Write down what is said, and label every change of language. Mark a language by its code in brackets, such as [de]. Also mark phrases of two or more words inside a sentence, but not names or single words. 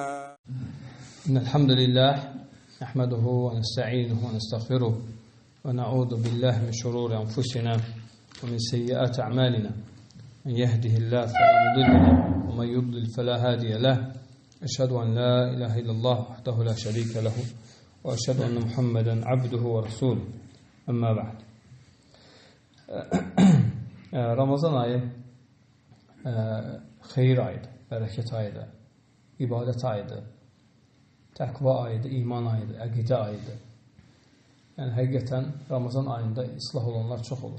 [ar] إن الحمد لله نحمده ونستعينه ونستغفره ونعوذ بالله من شرور أنفسنا ومن سيئات أعمالنا. من يهده الله فلا مضل له ومن يضلل فلا هادي له. أشهد أن لا إله إلا الله وحده لا شريك له وأشهد أن محمدا عبده ورسوله. أما بعد. [az] Ramazan ayı xeyir ayıdır, bərəkət ayıdır, ibadət ayıdır, təqva ayıdır, iman ayıdır, əqidə ayıdır. Yəni, həqiqətən Ramazan ayında islah olanlar çox olur.